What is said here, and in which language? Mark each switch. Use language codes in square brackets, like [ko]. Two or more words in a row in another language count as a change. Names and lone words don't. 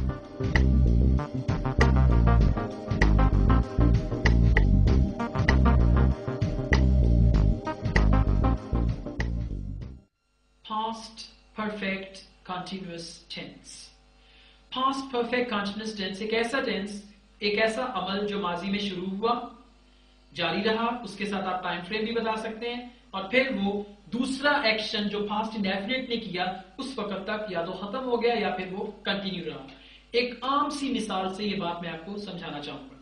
[en] Past perfect continuous tense. Past perfect continuous tense [ur] ایک ایسا ٹینس، ایک ایسا عمل جو ماضی میں شروع ہوا، جاری رہا، اس کے ساتھ آپ [en] time frame [ur] بھی بتا سکتے ہیں، اور پھر وہ دوسرا ایکشن جو [en] past indefinite [ur] نے کیا اس وقت تک یا تو ختم ہو گیا یا پھر وہ کنٹینیو رہا. ایک عام سی مثال سے یہ بات میں آپ کو سمجھانا چاہوں گا.